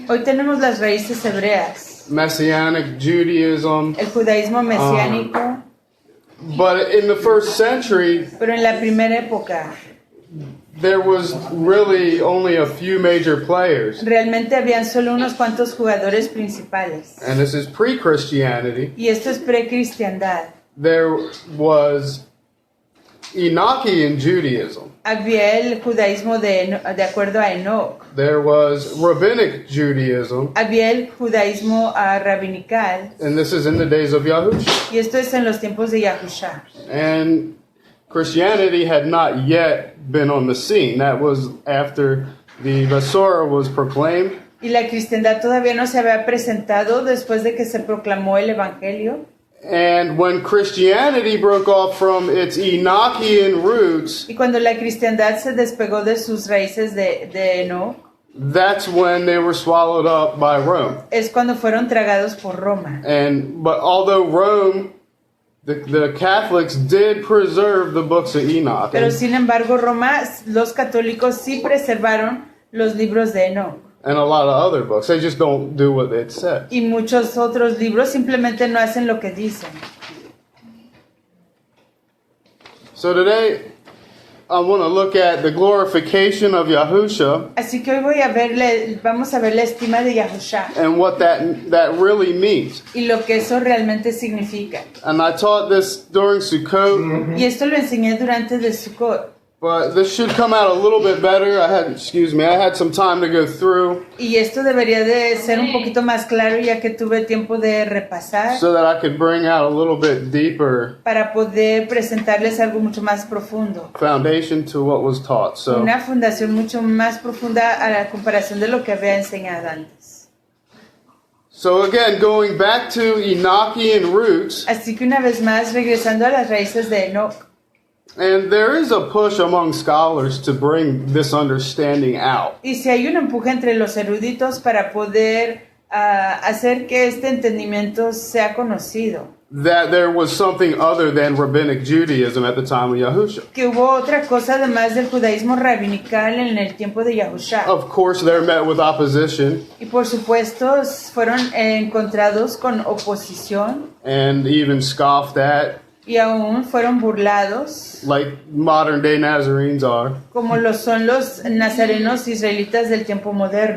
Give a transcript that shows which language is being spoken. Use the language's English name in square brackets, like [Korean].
[Spanish] hoy tenemos las raíces hebreas, [English] Messianic Judaism, [Spanish] el judaísmo mesiánico, [English] but in the first century, [Spanish] pero en la primera época [English] there was really only a few major players. [Spanish] realmente habían solo unos cuantos jugadores principales. [English] And this is pre-Christianity. [Spanish] Y esto es pre-cristiandad. [English] There was Enochian Judaism. [Spanish] Había el judaísmo de acuerdo a Enoch. [English] There was Rabbinic Judaism. [Spanish] Había el judaísmo rabinical. [English] And this is in the days of Yahushua. [Spanish] Y esto es en los tiempos de Yahushua. [English] And Christianity had not yet been on the scene. That was after the Besorah was proclaimed. [Spanish] Y la cristiandad todavía no se había presentado después de que se proclamó el evangelio. [English] And when Christianity broke off from its Enochian roots, [Spanish] Y cuando la cristiandad se despegó de sus raíces de Enoch, [English] that's when they were swallowed up by Rome. [Spanish] es cuando fueron tragados por Roma. [English] But although Rome, the Catholics did preserve the books of Enoch. [Spanish] Pero sin embargo, Roma, los católicos sí preservaron los libros de Enoch. [English] And a lot of other books. They just don't do what it said. [Spanish] Y muchos otros libros simplemente no hacen lo que dicen. [English] So today, I want to look at the glorification of Yahushua. [Spanish] Así que hoy vamos a ver la estima de Yahushua [English] And what that really means. [Spanish] y lo que eso realmente significa. [English] And I taught this during Sukkot. [Spanish] Y esto lo enseñé durante de Sukkot. [English] But this should come out a little bit better. I had some time to go through. [Spanish] Y esto debería de ser un poquito más claro ya que tuve tiempo de repasar [English] So that I could bring out a little bit deeper [Spanish] para poder presentarles algo mucho más profundo. [English] foundation to what was taught. So [Spanish] Una fundación mucho más profunda a la comparación de lo que había enseñado antes. [English] So again, going back to Enochian roots, [Spanish] Así que una vez más, regresando a las raíces de Enoch. [English] and there is a push among scholars to bring this understanding out. [Spanish] Y si hay un empuje entre los eruditos para poder hacer que este entendimiento sea conocido. [English] that there was something other than rabbinic Judaism at the time of Yahusha. [Spanish] Que hubo otra cosa además del judaísmo rabinical en el tiempo de Yahushua. [English] Of course, they're met with opposition [Spanish] Y por supuesto fueron encontrados con oposición [English] and even scoffed at, [Spanish] y aún fueron burlados, [English] like modern day Nazarenes are, [Spanish] como lo son los nazarenos israelitas del tiempo moderno,